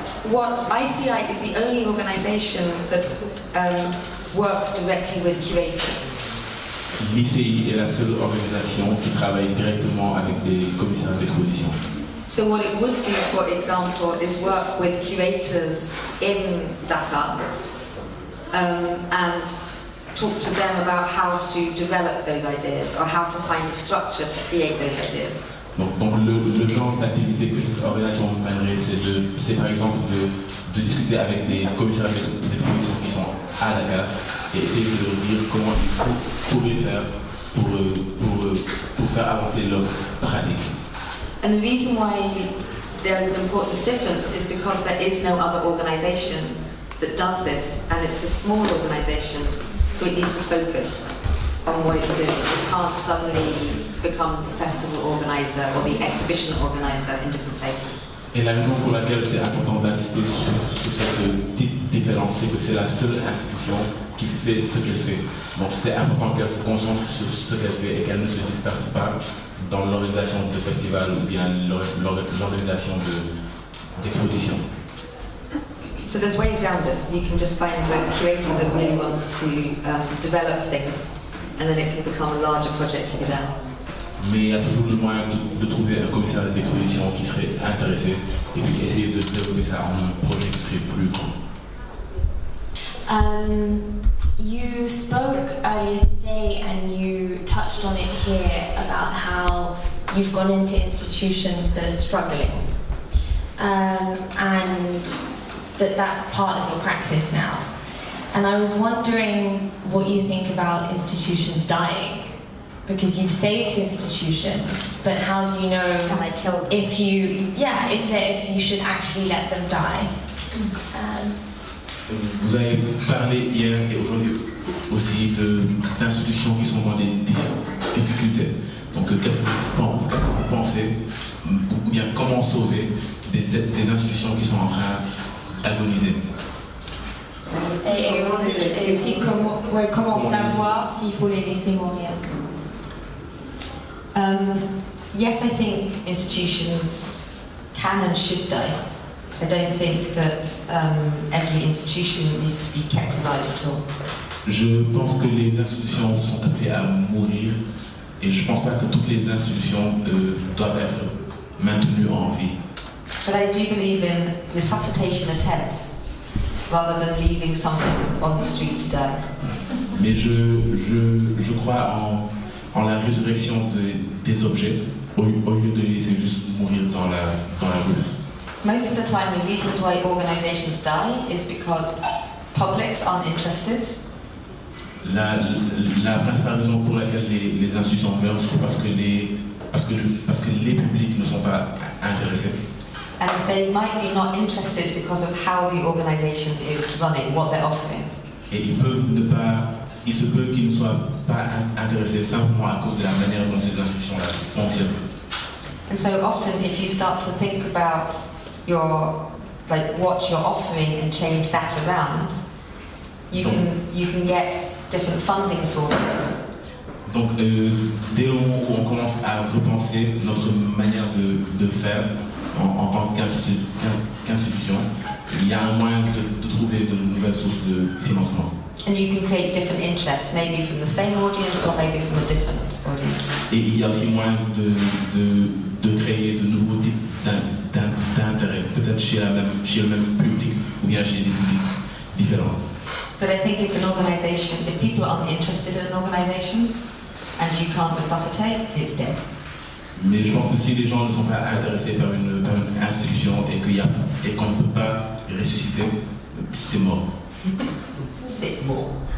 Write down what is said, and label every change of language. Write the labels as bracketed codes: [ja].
[en] What ICI is the only organisation that works directly with curators. [fr] L'ICI est la seule organisation qui travaille directement avec des commissaires d'exposition. [en] So what it would do, for example, is work with curators in Dakar and talk to them about how to develop those ideas or how to find a structure to create those ideas. [fr] Donc le genre d'activité que cette organisation mènerait, c'est par exemple de discuter avec des commissaires d'exposition qui sont à Dakar et essayer de leur dire comment ils pourraient faire pour faire avancer leur pratique. [en] And the reason why there is an important difference is because there is no other organisation that does this, and it's a small organisation, so it needs to focus on what it's doing. It can't suddenly become the festival organizer or the exhibition organizer in different places. [fr] Et la raison pour laquelle c'est important d'insister sur cette petite différence, c'est que c'est la seule institution qui fait ce qu'elle fait. Donc c'est important qu'elle se concentre sur ce qu'elle fait et qu'elle ne se disperse pas dans l'organisation de festivals ou bien l'organisation d'expositions. [en] So there's ways around it. You can just find a curator that really wants to develop things, and then it can become a larger project together. [fr] Mais il y a toujours le moyen de trouver un commissaire d'exposition qui serait intéressé et puis essayer de développer ça en un projet qui serait plus grand. [en] You spoke earlier today and you touched on it here about how you've gone into institutions that are struggling and that's part of your practice now. And I was wondering what you think about institutions dying. Because you've saved institutions, but how do you know if you should actually let them die? [fr] Vous avez parlé hier et aujourd'hui aussi d'institutions qui sont dans des difficultés. Donc qu'est-ce que vous pensez, ou bien comment sauver des institutions qui sont en train d'agoniser? Et aussi comment savoir s'il faut les laisser mourir? [en] Yes, I think institutions can and should die. I don't think that every institution needs to be kept alive at all. [fr] Je pense que les institutions sont appelées à mourir et je ne pense pas que toutes les institutions doivent être maintenues en vie. [en] But I do believe in resuscitation attempts rather than leaving something on the street to die. [fr] Mais je crois en la résurrection des objets au lieu de les laisser juste mourir dans la rue. [en] Most of the time the reasons why organizations die is because publics aren't interested. [fr] La principale raison pour laquelle les institutions meurent, c'est parce que les publics ne sont pas intéressés. [en] And they might be not interested because of how the organization is running, what they're offering. [fr] Et ils peuvent ne pas il se peut qu'ils ne soient pas intéressés simplement à cause de la manière dont ces institutions-là fonctionnent. [en] And so often if you start to think about your, like what you're offering and change that around, you can get different funding sources. [fr] Donc, dès le moment où on commence à repenser notre manière de faire en tant qu'institution, il y a un moyen de trouver de nouvelles sources de financement. [en] And you can create different interests, maybe from the same audience or maybe from a different audience. [fr] Et il y a aussi moyen de créer de nouveaux types d'intérêts, peut-être chez le même public ou bien chez des publics différents. [en] But I think if people aren't interested in an organisation and you can't resuscitate, it's dead. [fr] Mais je pense que si les gens ne sont pas intéressés par une institution et qu'on ne peut pas ressusciter, c'est mort. C'est mort.